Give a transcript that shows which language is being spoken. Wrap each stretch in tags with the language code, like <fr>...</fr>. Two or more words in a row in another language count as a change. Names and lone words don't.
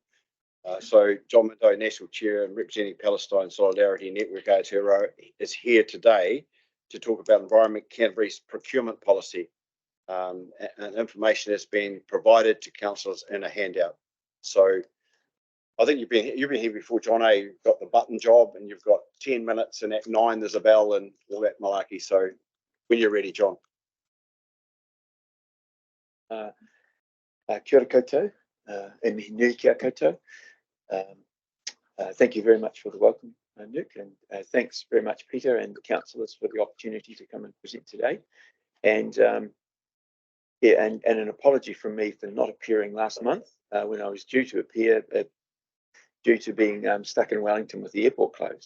<en>So John Minto, National Chair and representing Palestine Solidarity Network Aotearoa, is here today to talk about Environment Canterbury's procurement policy. And information has been provided to councillors in a handout. So I think you've been here before, John. You've got the button job, and you've got 10 minutes, and at 9 there's a bell and all that malarkey. So when you're ready, John.</en> <mi>Kia ora koutou, e mihi nui kia koutou.</mi> <en>Thank you very much for the welcome, Meurk, and thanks very much, Peter, and the councillors for the opportunity to come and present today. And yeah, and an apology from me for not appearing last month when I was due to appear, due to being stuck in Wellington with the airport closed.</en>